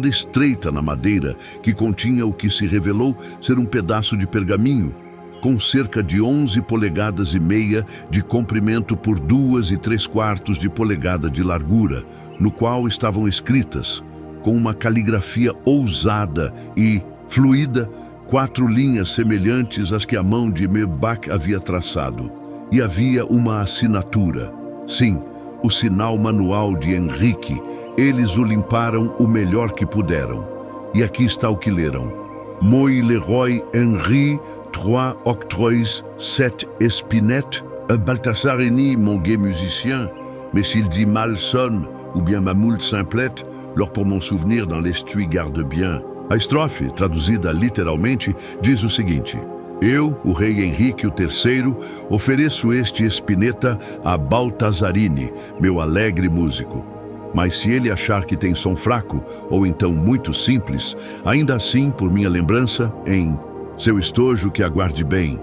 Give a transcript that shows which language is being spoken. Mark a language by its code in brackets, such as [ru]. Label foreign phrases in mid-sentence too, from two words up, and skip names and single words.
[pt] estreita na madeira que continha o que se revelou ser um pedaço de pergaminho, com cerca de 11 polegadas e meia de comprimento por 2 3/4 de polegada de largura, no qual estavam escritas, com uma caligrafia ousada e fluida, 4 linhas semelhantes às que a mão de Bach havia traçado. e havia uma assinatura. Sim, o sinal manual de Henrique. Eles o limparam o melhor que puderam. E aqui está o que leram. [fr] Moi le roi Henri, 3 octrois, 7 espinettes, Balthasarini, mon gai musicien, mais s'il dit Malson ou bien ma moule simplette, lors pour mon souvenir dans l'estui garde bien. [pt] A estrofe, traduzida literalmente, diz o seguinte: Eu, o rei Henrique III, ofereço este espineta a Balthasarini, meu alegre músico. Mas se ele achar que tem som fraco, ou então muito simples, ainda assim, por minha lembrança, em seu estojo que aguarde bem.